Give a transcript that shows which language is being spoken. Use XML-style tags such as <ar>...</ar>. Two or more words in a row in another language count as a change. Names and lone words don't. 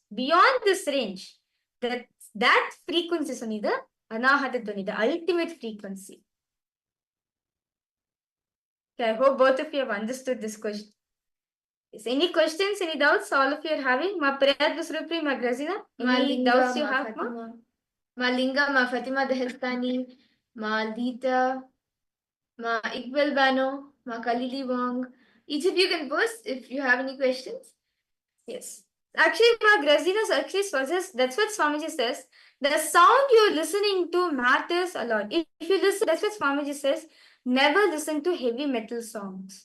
<en>Beyond this range, that frequency is only the Anahata Dhvani, the ultimate frequency. Okay, I hope both of you have understood this question. Is any questions, any doubts all of you are having? Ma Priyat Surupri, Ma Grazina? Any doubts you have, ma? Ma Linga, Ma Fatima Daheltani, Ma Lita, Ma Iqbal Bano, Ma Kalili Wong. Each of you can post if you have any questions. Yes. Actually, Ma Grazina actually says, that's what Swamiji says. The sound you're listening to matters a lot. If you listen, that's what Swamiji says, never listen to heavy metal songs.</en>